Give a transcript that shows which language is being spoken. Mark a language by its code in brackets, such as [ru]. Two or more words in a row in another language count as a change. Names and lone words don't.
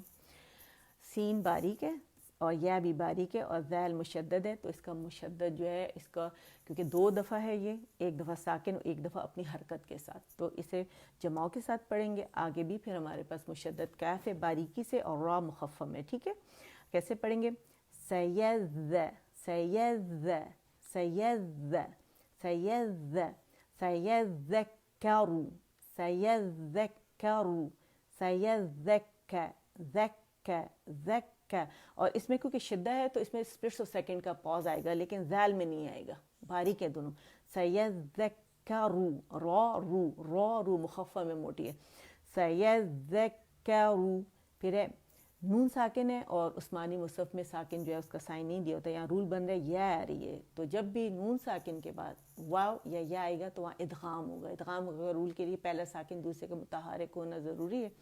[ur] سین باریک ہے اور یا بھی باریک ہے اور ذیل مشدد ہے, تو اس کا مشدد جو ہے اس کا کیونکہ 2 دفعہ ہے, یہ ایک دفعہ ساکن اور ایک دفعہ اپنی حرکت کے ساتھ, تو اسے جماؤ کے ساتھ پڑھیں گے. آگے بھی پھر ہمارے پاس مشدد کیف ہے باریکی سے اور را مخفم ہے. ٹھیک ہے, کیسے پڑھیں گے؟ [ar] سیذ سیذ سیذ سیذ سیذکرو سیذکرو سیذک ذک ذک. [ur] اور اس میں کیونکہ شدہ ہے تو اس میں [en] splits of second [ur] کا پاز آئے گا, لیکن ذیل میں نہیں آئے گا, باریک ہے دونوں. سیذکرو را رو مخفف میں موٹی ہے. [ar] سیذکرو. [ur] پھر ہے نون ساکن ہے اور عثمانی مصحف میں ساکن جو ہے اس کا سائن نہیں دیا ہوتا. یہاں رول بن رہا ہے یا آ رہی ہے, تو جب بھی نون ساکن کے بعد واو یا یا آئے گا تو وہاں ادغام ہوگا. ادغام ہوگا رول کے لیے پہلا ساکن دوسرے کا متحرک ہونا ضروری ہے.